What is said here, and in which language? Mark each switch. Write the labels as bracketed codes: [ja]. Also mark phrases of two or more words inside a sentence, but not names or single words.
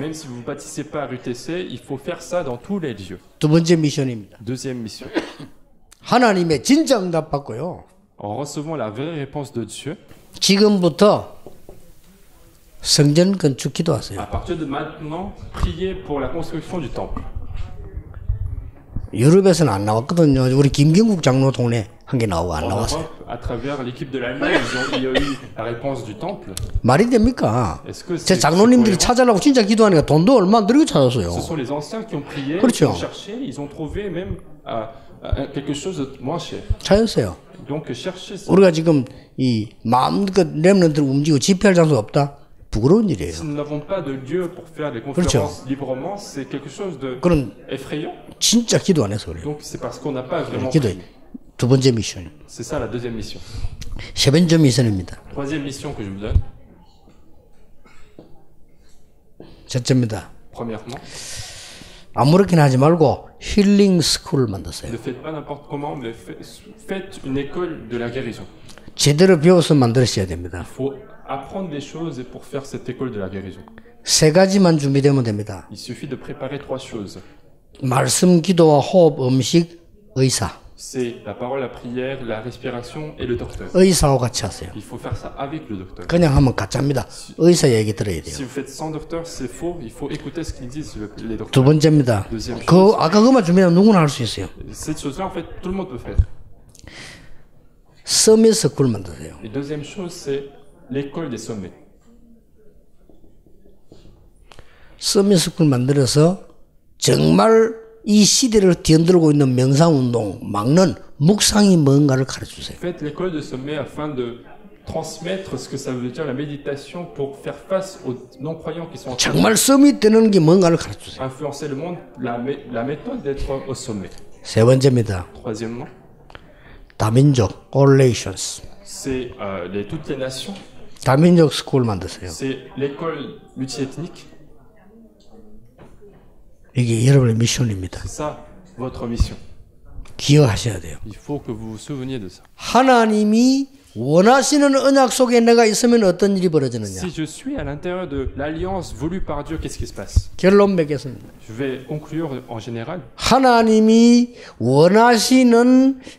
[fr] Même si vous ne bâtissez pas à RUTC, il faut faire ça dans tous les lieux. [ko] 두 번째 미션입니다. [fr] Deuxième mission. [ko] 하나님의 진짜 응답 받고요. [fr] En recevant la vraie réponse de Dieu, [ko] 지금부터 성전 건축 기도하세요. [fr] à partir de maintenant, priez pour la construction du temple. [ko] 유럽에서는 안 나왔거든요. 우리 김경국 장로 동네 한 개 나오고 안 [fr] En [ko] 나왔어요. [fr] Europe, à travers l'équipe de l'Allemagne, il y a eu la réponse du temple. [ko] 말이 됩니까? [fr] Est-ce que [ko] 제 [fr] c'est [ko] 장로님들이 [fr] cohérent? [ko] 찾으려고 진짜 기도하니까 돈도 얼마 안 들이고 찾았어요. [fr] Ce sont les anciens qui ont prié, qui [ko] 그렇죠. [fr] ont cherché, ils ont trouvé même quelque chose de moins cher. [ko] 찾았어요. [fr] Donc cherchez ça. [ko] 우리가 지금 이 마음껏 렘넌트를 움직이고 집회할 장소가 없다? 부끄러운 일이에요. [fr] Si nous n'avons pas de lieu pour faire des [ko] 그렇죠. [fr] conférences librement, c'est quelque chose de [ko] 그런 [fr] effrayant. [ko] 진짜 기도 안 해서 그래요. [fr] Donc c'est parce qu'on n'a pas vraiment [ko] 기도. [fr] prié. [ko] 두 번째 미션. [fr] C'est ça la deuxième mission. [ko] 세 번째 미션입니다. [fr] Troisième mission que je vous donne. [ko] 첫째입니다. [fr] Premièrement, [ko] 아무렇게나 하지 말고 힐링 스쿨을 만드세요. [fr] ne faites pas n'importe comment, mais faites une école de la guérison. [ko] 제대로 배워서 만들어야 됩니다. [fr] Il faut apprendre des choses et pour faire cette école de la guérison. [ko] 세 가지만 준비되면 됩니다. [fr] Il suffit de préparer 3 choses. [ko] 말씀, 기도와 호흡, 음식, 의사. [fr] C'est la parole, la prière, la respiration et le docteur. [ko] 의사와 같이 하세요. [fr] Il faut faire ça avec le docteur. [ko] 그냥 하면 가짜입니다. 의사 얘기 들어야 돼요. [fr] Si vous faites sans docteur, c'est faux. Il faut écouter ce qu'ils disent, les [ko] 두 [fr] docteurs. [ko] 번째입니다. [fr] Deuxième [ko] 그 [fr] chose. [ko] 아까 그만 준비하면 누구나 할 수 있어요. [fr] Cette chose-là, en fait, tout le monde peut faire. [ko] 서밋 스쿨 만드세요. [fr] Et deuxième chose, c'est l'école des sommets. [ko] 서밋 스쿨 만들어서 정말 이 시대를 뒤흔들고 있는 명상운동 막는 묵상이 뭔가를 가르쳐주세요. [fr] Faites l'école de sommet afin de transmettre ce que ça veut dire la méditation pour faire face aux non-croyants qui sont en train [ko] 정말 서밋 되는 게 뭔가를 가르쳐주세요. [fr] d'influencer le monde, la méthode d'être au sommet. [ko] 세 번째입니다. [fr] Troisièmement, [ko] 다민족, [en] all nations. [fr] c'est toutes les nations. [ko] 다민족 스쿨 만드세요. [fr] C'est l'école multiethnique. [ko] 이게 여러분의 미션입니다. [fr] C'est ça, votre mission. [ko] 기억하셔야 돼요. [fr] Il faut que vous vous souveniez de ça. [ko] 하나님이 원하시는 언약 속에 내가 있으면 어떤 일이 벌어지느냐. [fr] Si je suis à l'intérieur de l'alliance voulue par Dieu, qu'est-ce qui se passe? [ko] 결론 맺겠습니다. [fr] Je vais conclure en général. [ko] 하나님이 원하시는